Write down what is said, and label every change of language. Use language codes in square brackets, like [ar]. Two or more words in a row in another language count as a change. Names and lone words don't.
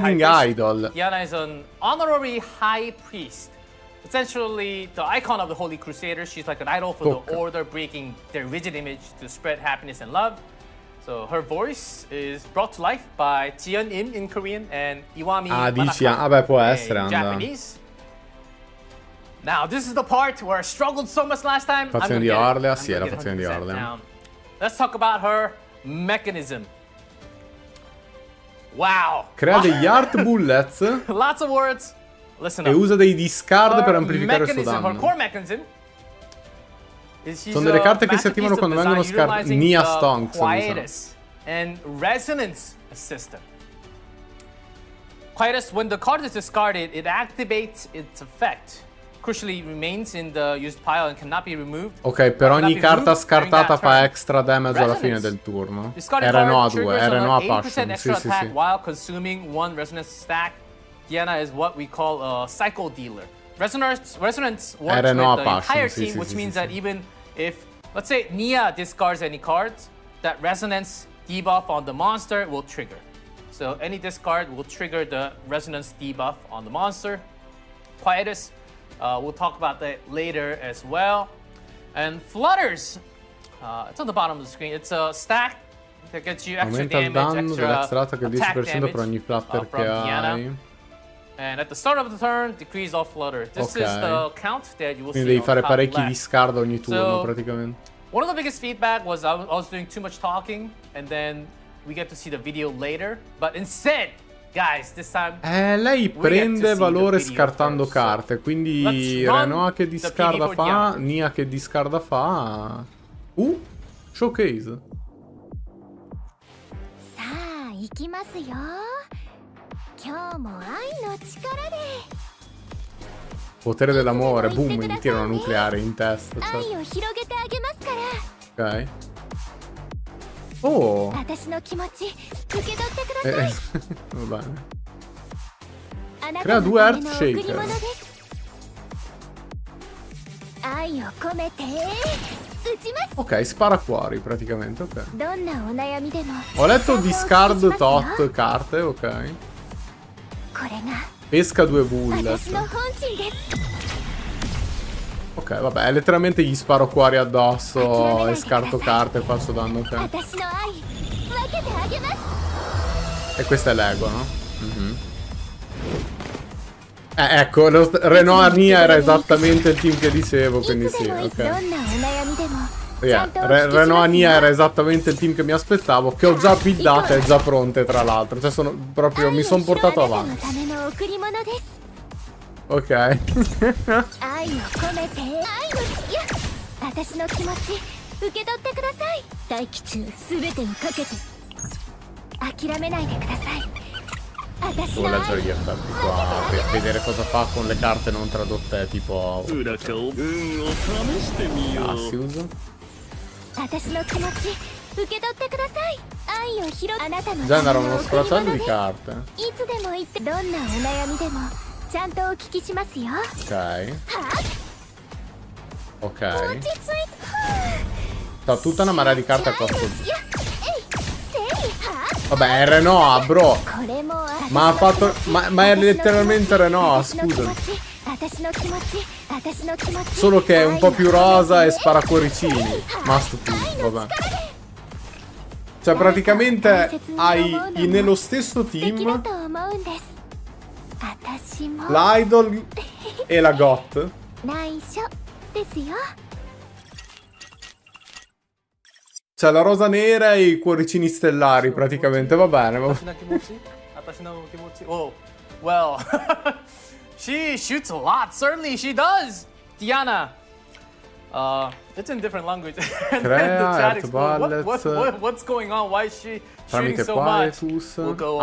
[en] spreading high priest. idol. Diana is an honorary high priest. Essentially, the icon of the Holy Crusaders. She's like an idol for [it] Tocca. [en] the order, breaking their rigid image to spread happiness and love. So her voice is brought to life by Jiyeon Im in Korean and Iwami [it] Ah, dici, [en] Manaka [it] vabbè, può [en] in [it] essere, anda. [en] Japanese. Now, this is the part where I struggled so much last time. [it] Fazione di Orlea, sì, è la fazione di Orlea. [en] Let's talk about her mechanism. Wow. [it] Crea degli [en] art bullets Lots of words. Listen [it] e [en] up. [it] usa dei discard per amplificare il suo [en] Her [it] danno. [en] core mechanism is she's [it] Sono delle [en] a [it] carte che si [en] masterpiece [it] attivano [en] of [it] quando vengono [en] design utilizing [it] Nia [en] the [it] Stonks. [en] quietus and resonance system. Quietus, when the card is discarded, it activates its effect. Crucially remains in the used pile and cannot be removed. [it] Ok, per ogni [en] Cannot be [it] carta [en] removed during [it] scartata [en] that [it] fa [en] turn. extra damage [it] alla fine [en] Resonance. [it] del turno. [en] Discarded [it] RNO a [en] card [it] 2, [en] triggers [it] RNO a [en] an 80% [it] passion. Sì, [en] extra [it] sì, [en] attack [it] sì. [en] while consuming one resonance stack. Diana is what we call a cycle dealer. Resonance works with [it] RNO a [en] the [it] passion, [en] entire [it] sì, [en] team, [it] sì, [en] which [it] sì, [en] means [it] sì, [en] that [it] sì. [en] even if, let's say, Nia discards any cards, that resonance debuff on the monster will trigger. So any discard will trigger the resonance debuff on the monster. Quietus, we'll talk about that later as well. And flutters, it's on the bottom of the screen. It's a stack that gets you extra [it] Aumenta il [en] damage, [it] danno dell' [en] extra attack [it] del [en] attack [it] 10% per ogni [en] damage, [it] flutter [en] from [it] che [en] Diana. [it] hai. [en] And at the start of the turn, decrease all flutter. This is the count that you will see [it] Quindi devi [en] on [it] fare [en] top [it] parecchi [en] left. [it] discard ogni turno [en] So- [it] praticamente. [en] One of the biggest feedback was I was doing too much talking, and then we get to see the video later. But instead, guys, this time [it] Lei [en] get to [it] prende [en] see [it] valore [en] the video [it] scartando [en] first. [it] carte, quindi [en] Let's run [it] Renoa che [en] the [it] discarda [en] PD for [it] fa, [en] Diana. [it] Nia che discarda fa. Showcase. [ja] さあ行きますよ。今日も愛の力で [it] Potere dell'amore, boom, gli tira una nucleare in testa. [ja] 愛 [it] Cioè. [ja] を広げてあげますから [it] Ok. Oh! [ja] 私の気持ち受け取ってください [it] Va bene. [ja] あな [it] crea [ja] たの [it] due [ja] た [it] Earth [ja] めの贈り物 [it] Shaker. [ja] です愛を込めて打ちます [it] Ok, spara cuori praticamente, ok. [ja] どんなお悩みでも [it] Ho letto [ja] ちゃんとお聞きし [it] discard [ja] ますよ [it] tot carte, ok. [ja] これが [it] Pesca 2 [ja] 私 [it] bullet. [ja] の本心です [it] Ok, vabbè, letteralmente gli sparo cuori addosso e scarto carte e faccio danno, ok. [ja] 私の愛分けてあげます [it] E questa è l'ego, no? Ecco, Renoir Nia era esattamente il team che dicevo, [ja] い [it] quindi [ja] つ [it] sì, [ja] でもどん [it] ok. [ja] なお悩みでもち [it] Yeah, [ja] ゃんとお聞きします [it] Renoir Nia [ja] よ [it] era esattamente il team che mi aspettavo, che ho già buildate e già pronte tra l'altro. Cioè sono proprio, mi sono portato [ja] あなたの [it] avanti. [ja] ための贈り物です [it] Ok. [ja] 愛を込めて愛のいや私の気持ち受け取ってください待機中すべてにかけて諦めないでください私 [it] Devo [ja] の [it] leggere [ja] 愛 [it] gli effetti qua per vedere cosa fa con le carte non tradotte tipo [ja] 裏かを運を試してみよう [it] Cassius. [ja] 私の気持ち受け取ってください愛を広あなたの [it] Genera uno [ja] 贈り [it] sfracello [ja] 物 [it] di [ja] です [it] carte. [ja] いつでも言ってどんなお悩みでもちゃんとお聞きしますよ [it] Ok. [ja] は [it] Ok. [ja] 落ち着いて [it] C'ha tutta una marea di carte a costo. [ja] いやえいせいは [it] Vabbè, è Renoir, bro. [ja] これも [it] Ma ha fatto. Ma è letteralmente Renoir, [ja] 私の気 [it] scusa. [ja] 持ち私の気持ち私の気持ち [it] Solo che è un po' più rosa e spara cuoricini. Must to, vabbè. Cioè, praticamente nello stesso [ja] 素敵だ [it] team [ja] と思うんです私も [it] l'idol e la got. [ja] 内緒ですよ [it] Cioè, la rosa nera e i cuoricini stellari, praticamente. Va bene, va bene. [en] Oh, well, she shoots a lot. Certainly she does. Diana. It's in different language. And then [it] Crea, [en] the chat [it] Earth [en] exploded. [it] Ballets. [en] What's going on? Why is she shooting [it] Tramite [en] so much? [it] quietus. [en] We'll go